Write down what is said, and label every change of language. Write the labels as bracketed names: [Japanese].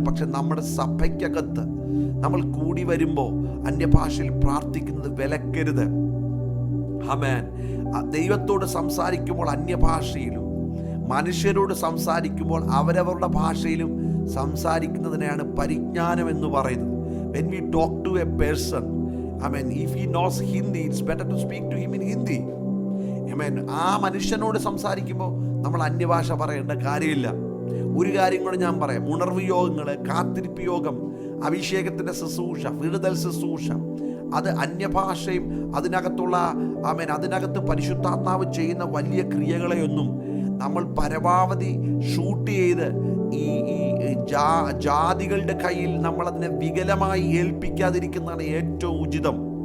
[Malayalam] പക്ഷെ നമ്മുടെ സഭയ്ക്കകത്ത് നമ്മൾ കൂടി വരുമ്പോൾ അന്യഭാഷയിൽ പ്രാർത്ഥിക്കുന്നത് വിലക്കരുത്. ആമേൻ. ദൈവത്തോട് സംസാരിക്കുമ്പോൾ അന്യഭാഷയിലും മനുഷ്യരോട് സംസാരിക്കുമ്പോൾ അവരവരുടെ ഭാഷയിലും സംസാരിക്കുന്നതിനെയാണ് പരിജ്ഞാനം എന്ന് പറയുന്നത്. [English] When we talk to a person, Amen, if he knows Hindi, it's better to speak to him in Hindi. Amen. [Malayalam] ആ മനുഷ്യനോട് സംസാരിക്കുമ്പോൾ നമ്മൾ അന്യഭാഷ പറയേണ്ട കാര്യമില്ല. ഒരു കാര്യം കൂടെ ഞാൻ പറയാം. ഉണർവ് യോഗങ്ങൾ, കാത്തിരിപ്പ് യോഗം, അഭിഷേകത്തിൻ്റെ ശുശ്രൂഷ, വിടുതൽ ശുശ്രൂഷ, അത് അന്യഭാഷയും അതിനകത്തുള്ള അതിനകത്ത് പരിശുദ്ധാത്മാവ് ചെയ്യുന്ന വലിയ ക്രിയകളെയൊന്നും നമ്മൾ പരമാവധി ഷൂട്ട് ചെയ്ത് ഈ ജാതികളുടെ കയ്യിൽ നമ്മളതിനെ വികലമായി ഏൽപ്പിക്കാതിരിക്കുന്നതാണ് ഏറ്റവും ഉചിതം.